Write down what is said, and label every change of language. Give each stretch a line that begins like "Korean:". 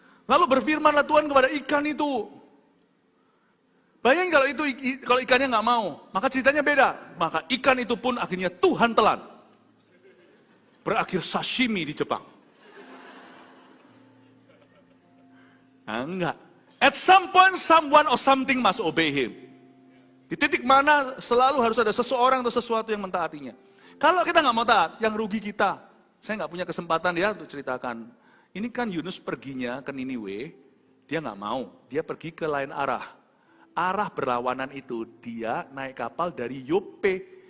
Indonesian: Lalu berfirmanlah Tuhan kepada ikan itu. Bayangin kalau ikannya nggak mau, maka ceritanya beda. Maka ikan itu pun akhirnya Tuhan telan. Berakhir sashimi di Jepang. Nah, enggak.
English: At some point, someone or something must obey him.
Indonesian: Di titik mana selalu harus ada seseorang atau sesuatu yang mentaatinya. Kalau kita nggak mau taat, yang rugi kita. Saya nggak punya kesempatan ya untuk ceritakan. Ini kan Yunus perginya ke Niniwe, dia nggak mau. Dia pergi ke lain arah. Arah berlawanan itu, dia naik kapal dari Yope.